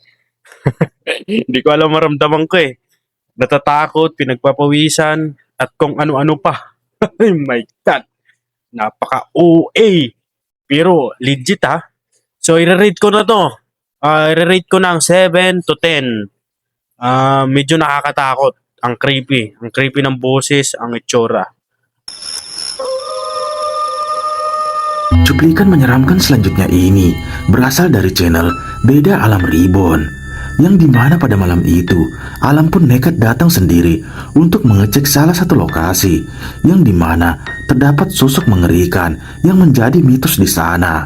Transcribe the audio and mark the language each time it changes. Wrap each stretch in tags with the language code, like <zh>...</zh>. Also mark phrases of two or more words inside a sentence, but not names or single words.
<tl>Hindi ko alam maramdaman ko eh. Natatakot, pinagpapawisan, at kung ano-ano pa.</tl> <en>Oh my God.</en> <tl>Napaka-OA. Pero legit ha. So, i-rate ko na to. I-rate ko ng 7 to 10. Medyo nakakatakot. Ang creepy. Ang creepy ng boses, ang itsura.</tl> <id>Cuplikan menyeramkan selanjutnya ini berasal dari channel Beda Alam Reborn, yang dimana pada malam itu Alam pun nekat datang sendiri untuk mengecek salah satu lokasi yang dimana terdapat sosok mengerikan yang menjadi mitos di sana.</id>